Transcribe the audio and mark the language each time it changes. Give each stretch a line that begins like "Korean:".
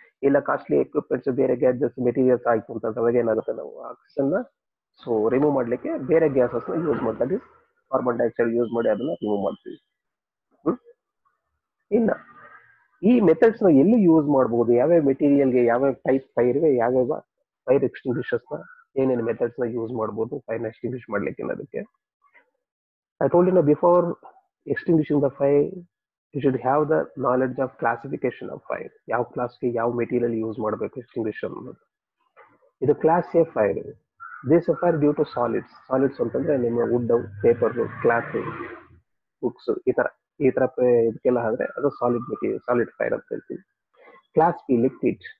Kannada: ಇಲ್ಲ costly equipments, ಬೇರೆ gadgets, materials ಆಯ್ತು ಅಂತ ಅವಾಗ ಏನಾಗುತ್ತೆ, ನಾವು ಆಕ್ಸಿಸ್ ಅನ್ನ ಸೊ ರಿಮೂವ್ ಮಾಡ್ಲಿಕ್ಕೆ ಬೇರೆ ಗ್ಯಾಸಸ್ ನ ಯೂಸ್ ಮಾಡ್ತೀವಿ. ಕಾರ್ಬನ್ ಡೈಆಕ್ಸೈಡ್ ಯೂಸ್ ಮಾಡಿ ಅದನ್ನ ರಿಮೂವ್ ಮಾಡ್ತೀವಿ. ಇನ್ನ ಈ ಮೆಥಡ್ಸ್ ನ ಎಲ್ಲಿ ಯೂಸ್ ಮಾಡಬಹುದು, ಯಾವ್ಯಾವ ಮೆಟೀರಿಯಲ್ಗೆ, ಯಾವ್ಯಾವ ಟೈಪ್ ಫೈರ್ಗೆ, ಯಾವ್ಯಾವ ಫೈರ್ ಎಕ್ಸ್ಟಿಂಗ್ವಿಷರ್ಸ್ ನ ಏನೇನು ಮೆಥಡ್ಸ್ ನ ಯೂಸ್ ಮಾಡಬಹುದು ಫೈರ್ ಎಕ್ಸ್ಟಿಂಗ್ವಿಷ್ ಮಾಡ್ಲಿಕ್ಕೆ ಅನ್ನೋದಕ್ಕೆ.
English: I told you before extinguishing the fire, you should have the knowledge of classification of fire.
Kannada: ಯಾವ ಕ್ಲಾಸ್ಗೆ ಯಾವ ಮೆಟೀರಿಯಲ್ ಯೂಸ್ ಮಾಡಬೇಕು ಎಕ್ಸ್ಟಿಂಗ್ವಿಷರ್ ಅನ್ನೋದು. ಇದು class A fire.
English: This fire due to solids.
Kannada: Solids ಅಂತಂದ್ರೆ ನಿಮ್ಮ ವುಡ್, ಪೇಪರ್, ಕ್ಲಾತ್, ಬುಕ್ಸ್, ಈ ತರ ಇದಕ್ಕೆಲ್ಲ ಆದ್ರೆ ಅದು ಸಾಲಿಡ್ ಮೆಟೀರಿಯಲ್, ಸಾಲಿಡ್ ಫೈರ್ ಅಂತ ಹೇಳ್ತೀವಿ. Class B liquid.